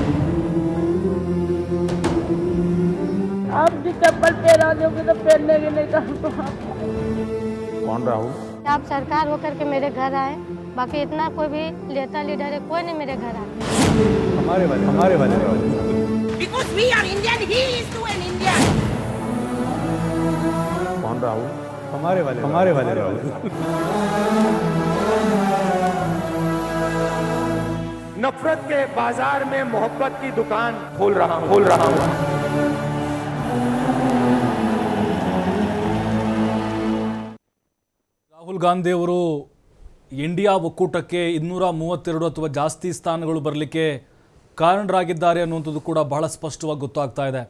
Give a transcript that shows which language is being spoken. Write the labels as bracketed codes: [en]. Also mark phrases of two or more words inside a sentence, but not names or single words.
[hi] आप जो चप्पल पहना दोगे तो पहनने के नहीं कहा तो कौन राहुल? आप सरकार होकर के मेरे घर आए, बाकी इतना कोई भी नेता लीडर है कोई नहीं मेरे घर आए. हमारे वाले राहुल [en] Because we are Indian, he is too an Indian. [hi] कौन राहुल? हमारे वाले राहुल नफरत के बाजार में मोहब्बत की दुकान खोल रहा हूँ [kn] ರಾಹುಲ್ ಗಾಂಧಿ ಅವರು ಇಂಡಿಯಾ ಒಕ್ಕೂಟಕ್ಕೆ 232 ಅಥವಾ ಜಾಸ್ತಿ ಸ್ಥಾನಗಳು ಬರಲಿಕ್ಕೆ ಕಾರಣರಾಗಿದ್ದಾರೆ ಅನ್ನುವಂಥದ್ದು ಕೂಡ ಬಹಳ ಸ್ಪಷ್ಟವಾಗಿ ಗೊತ್ತಾಗ್ತಾ ಇದೆ.